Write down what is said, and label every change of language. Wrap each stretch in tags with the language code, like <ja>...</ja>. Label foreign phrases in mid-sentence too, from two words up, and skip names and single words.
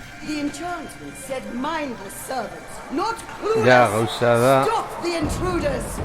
<en>The enchantment said mindless servants, not clueless.</en> <eu>Ja, gauza da.</eu> <en>Stop the intruders.</en>